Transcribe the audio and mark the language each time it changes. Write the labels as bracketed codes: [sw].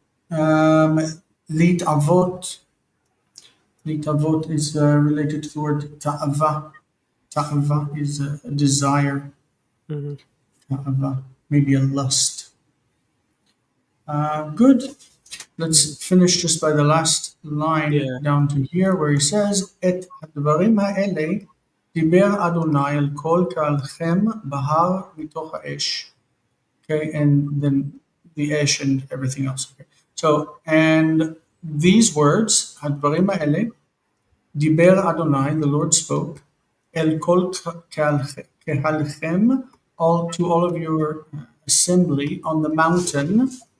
[en] Um, Lit avot. Lit avot is related to the word ta'ava. Ta'ava is a desire. Mm-hmm. Ta'ava, maybe a lust. Good. Let's finish just by the last line Yeah. down to here where he says, [he] את הדברים האלה דיבר אדוני אל כל קהלכם בהר מתוך האש. [en] Okay, and then the ash and everything else. Okay. So, and these words, [he] הדברים האלה, דיבר אדוני, [en] the Lord spoke, [he] אל כל קהלכם, [en] to all of your assembly on the mountain.